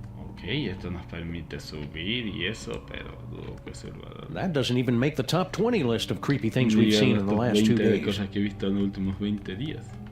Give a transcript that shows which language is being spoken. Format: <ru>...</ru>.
<es>Ok, esto nos permite subir y eso, pero dudo que sirva.</es> <en>That doesn't even make the top 20 list of creepy things we've seen in the last 2 days.</en> <es>Cosas que he visto en los últimos 20 días.</es>